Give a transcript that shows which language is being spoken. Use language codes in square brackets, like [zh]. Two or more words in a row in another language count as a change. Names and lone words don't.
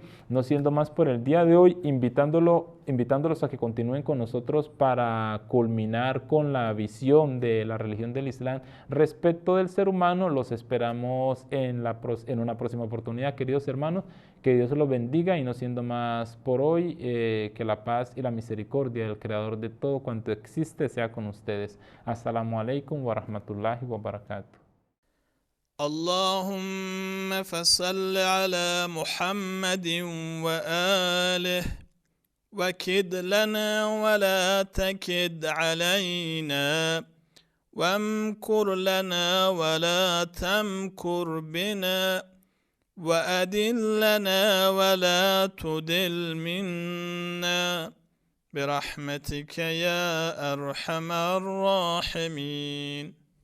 [es] No siendo más por el día de hoy, invitándolos a que continúen con nosotros para culminar con la visión de la religión del Islam respecto del ser humano. Los esperamos en una próxima oportunidad, queridos hermanos. Que Dios los bendiga, y no siendo más por hoy, que la paz y la misericordia del Creador de todo cuanto existe sea con ustedes. [ar] السلام عليكم ورحمة الله وبركاته. اللهم فصل على محمد وآله وكد لنا ولا تكد علينا وامكر لنا ولا تمكر بنا وأدلنا ولا تدل منا برحمتك يا أرحم الراحمين.